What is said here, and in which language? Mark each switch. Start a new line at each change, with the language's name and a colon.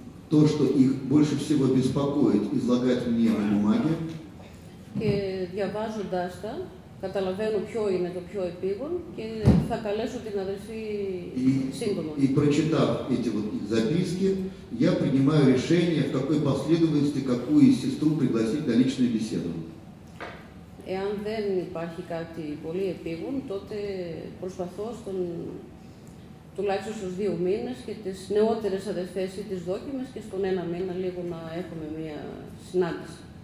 Russian: то, что их больше всего беспокоит, излагать мне на бумаге.
Greek: Και διαβάζοντάς τα, καταλαβαίνω ποιο είναι το πιο επίγον και θα καλέσω την αδελφή σύντομα.
Russian: И прочитав эти вот их записки, я принимаю решение, в какой последовательности какую сестру пригласить на личную беседу.
Greek: Εάν δεν υπάρχει κάτι πολύ επίγον, τότε προσπαθώ τουλάχιστον στους 2 μήνες και τις νεότερες αδελφές ή τις δόκιμες και στον 1 μήνα λίγο να έχουμε μία συνάντηση.